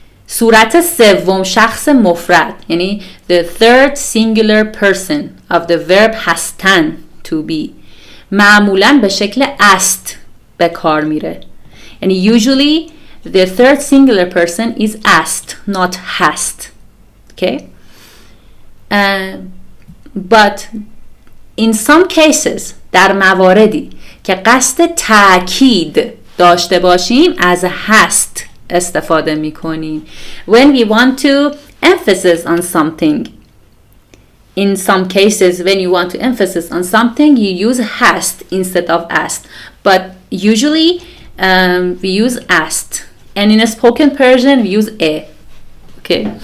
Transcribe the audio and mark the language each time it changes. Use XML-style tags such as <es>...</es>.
<fa>صورت سوم شخص مفرد یعنی</fa> <en>the third singular person of the verb hastan to be</en> <fa>معمولاً به شکل است به کار میره یعنی</fa> <en>usually the third singular person is asked, not hast. Okay?</en> <fa>But in some cases در مواردی که قصد تأکید داشته باشیم از هست استفاده می کنیم.</fa> <en>When we want to emphasis on something. In some cases when you want to emphasis on something you use hast instead of asked. But usually we use asked. And in a spoken Persian we use a. Okay.</en>